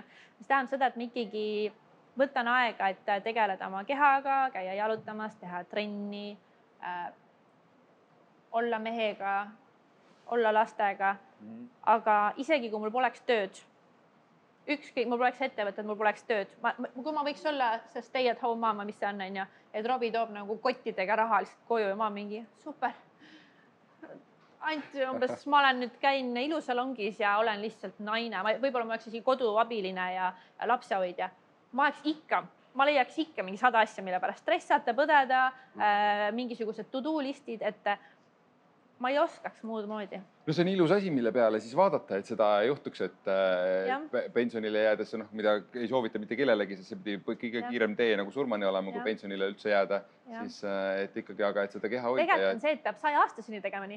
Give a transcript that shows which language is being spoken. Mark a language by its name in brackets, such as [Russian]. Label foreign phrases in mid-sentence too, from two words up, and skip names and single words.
[Estonian] See tähendab seda, et ma ikkagi võtan aega, et tegeleda oma kehaga, käia jalutamas, teha trenni, olla mehega, olla lastega, aga isegi kui mul poleks tööd, mul poleks ettevõtted, mul poleks tööd, kui ma võiks olla see [English] stay at home mama, [Estonian] mis see on, et Robi toob nagu kottidega raha lihtsalt koju ja ma mingi super. Ainult umbes, ma olen nüüd käin ilusalongis ja olen lihtsalt naine, võib-olla ma oleks isegi koduabiline ja lapsehoidja. Ma leiaks ikka mingi 100 asja, mille pärast stressata, põdeda, mingisugused to-do-listid, et ma ei oskaks muud moodi. No see on ilus asi, mille peale siis vaadata, et seda juhtuks, et pensionile jäädes, mida ei soovita mitte kellelegi, sest see pidi kõige kiirem tee nagu surmani olema, kui pensionile üldse jääda, siis et ikkagi, aga et seda keha hoida. Tegelikult on see, et peab 100-aastaseni tegema nii.